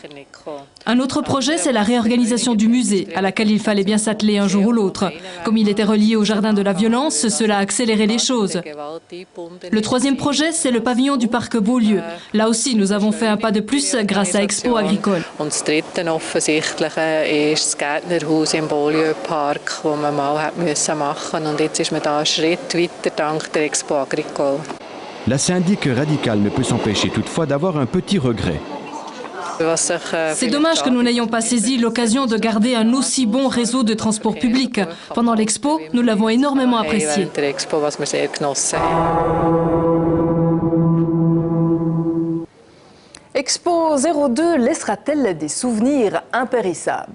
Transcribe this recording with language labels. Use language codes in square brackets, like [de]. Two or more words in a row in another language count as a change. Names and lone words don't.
[fr] Un autre projet, c'est la réorganisation du musée, à laquelle il fallait bien s'atteler un jour ou l'autre. Comme il était relié au jardin de la violence, cela a accéléré les choses. Le troisième projet, c'est le pavillon du parc Beaulieu. Là aussi, nous avons fait un pas de plus grâce à Expo Agricole. [de] Und das dritte offensichtliche ist das Gärtnerhaus im Beaulieu-Park, das man mal machen musste. Und jetzt ist man da einen Schritt weiter dank der Expo Agricole. [fr] La syndic radicale ne peut s'empêcher toutefois d'avoir un petit regret. C'est dommage que nous n'ayons pas saisi l'occasion de garder un aussi bon réseau de transport public. Pendant l'expo, nous l'avons énormément apprécié. Expo 02 laissera-t-elle des souvenirs impérissables?